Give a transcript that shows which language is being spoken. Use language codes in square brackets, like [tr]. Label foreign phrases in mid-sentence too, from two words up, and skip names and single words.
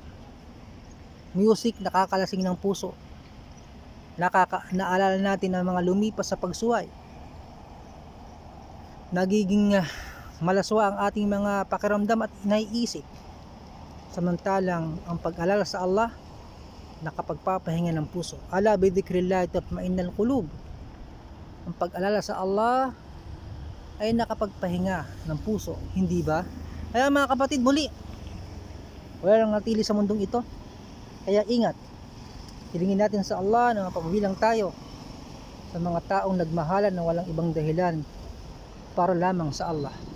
[tl] Music nakakalasing ng puso. Naalala natin ang mga lumipas sa pagsuway. Nagiging malaswa ang ating mga pakiramdam at naiisip. Samantalang ang pag-alala sa Allah nakapagpapahinga ng puso. [ar] ألا بذكر الله تطمئن القلوب. [tl] Ang pag-alala sa Allah ay nakapagpahinga ng puso, hindi ba? Kaya mga kapatid, muli, wala nang natili sa mundong ito. Kaya ingat, hilingin natin sa Allah na mapabilang tayo sa mga taong nagmahalan na walang ibang dahilan para lamang sa Allah.